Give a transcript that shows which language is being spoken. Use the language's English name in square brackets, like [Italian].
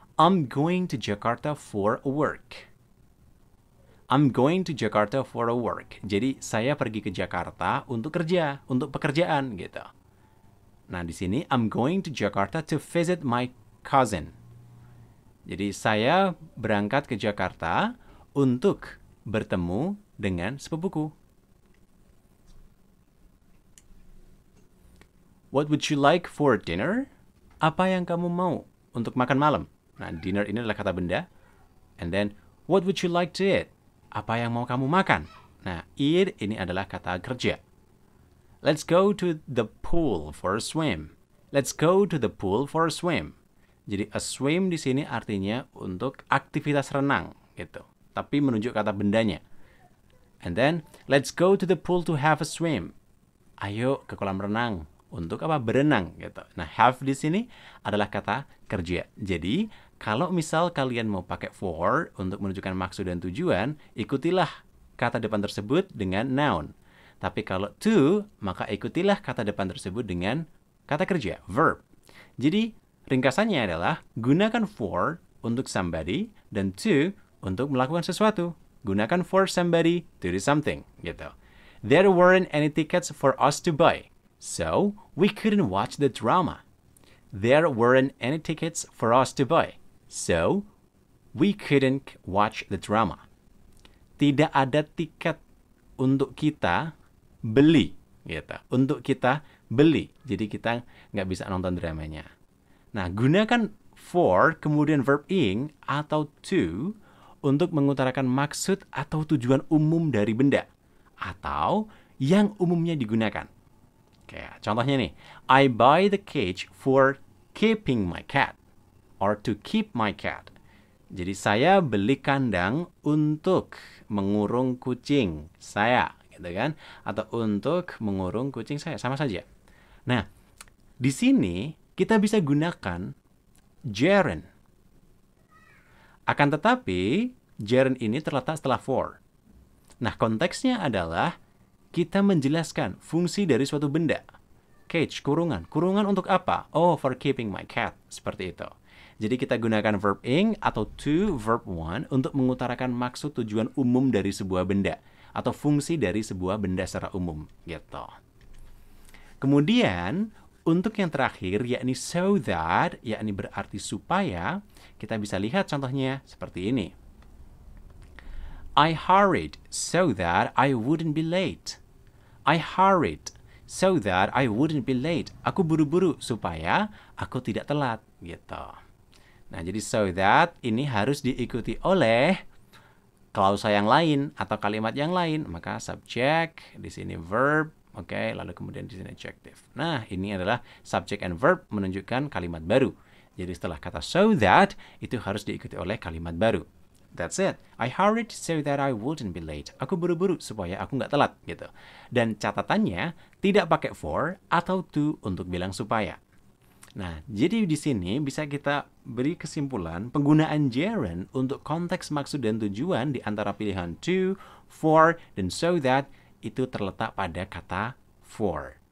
[English] I'm going to Jakarta for a work. I'm going to Jakarta for a work. [Indonesian] Jadi, saya pergi ke Jakarta untuk kerja, untuk pekerjaan, gitu. Nah, di sini, [English] I'm going to Jakarta to visit my cousin. [Indonesian] Jadi, saya berangkat ke Jakarta untuk bertemu dengan sepupuku. [English] What would you like for dinner? [Indonesian] Apa yang kamu mau untuk makan malam? Nah, dinner ini adalah kata benda. [English] And then, what would you like to eat? [Indonesian] Apa yang mau kamu makan? Nah, eat ini adalah kata kerja. [English] Let's go to the pool for a swim. Let's go to the pool for a swim. [Indonesian] Jadi a swim di sini artinya untuk aktivitas renang, gitu. tapi menunjuk kata bendanya. [English] And then, let's go to the pool to have a swim. [Indonesian] Ayo ke kolam renang. Untuk apa? Berenang gitu. Nah, have di sini adalah kata kerja. Jadi, kalau misal kalian mau pakai for untuk menunjukkan maksud dan tujuan, ikutilah kata depan tersebut dengan noun. Tapi kalau to, maka ikutilah kata depan tersebut dengan kata kerja, verb. Jadi, ringkasannya adalah gunakan for untuk somebody dan to untuk melakukan sesuatu. Gunakan [English] for somebody to do something, [Indonesian] gitu. [English] There weren't any tickets for us to buy, so we couldn't watch the drama. There weren't any tickets for us to buy, so we couldn't watch the drama. [Indonesian] Tidak ada tiket untuk kita beli, gitu. Untuk kita beli, jadi kita nggak bisa nonton dramanya. Nah, gunakan for, kemudian verb ing atau to untuk mengutarakan maksud atau tujuan umum dari benda atau yang umumnya digunakan. Oke, contohnya nih, [English] I buy the cage for keeping my cat or to keep my cat. [Indonesian] Jadi saya beli kandang untuk mengurung kucing saya, gitu kan? Atau untuk mengurung kucing saya, sama saja. Nah, di sini kita bisa gunakan gerund. Akan tetapi, gerund ini terletak setelah for. Nah, konteksnya adalah kita menjelaskan fungsi dari suatu benda. Cage, kurungan. Kurungan untuk apa? Oh, [English] for keeping my cat. [Indonesian] Seperti itu. Jadi kita gunakan verb ing atau to verb one untuk mengutarakan maksud tujuan umum dari sebuah benda atau fungsi dari sebuah benda secara umum, gitu. Kemudian, untuk yang terakhir, yakni so that, yakni berarti supaya, kita bisa lihat contohnya seperti ini. [English] I hurried so that I wouldn't be late. I hurried so that I wouldn't be late. [Indonesian] Aku buru-buru supaya aku tidak telat, gitu. Nah, jadi so that ini harus diikuti oleh klausa yang lain atau kalimat yang lain. Maka subject, di sini verb, oke, lalu kemudian di sini adjective. Nah, ini adalah subject and verb menunjukkan kalimat baru. Jadi setelah kata so that, itu harus diikuti oleh kalimat baru. [English] That's it. I hurried so that I wouldn't be late. [Indonesian] Aku buru-buru supaya aku nggak telat, gitu. Dan catatannya tidak pakai for atau to untuk bilang supaya. Nah, jadi di sini bisa kita beri kesimpulan penggunaan gerund untuk konteks maksud dan tujuan di antara pilihan to, for, dan so that itu terletak pada kata for.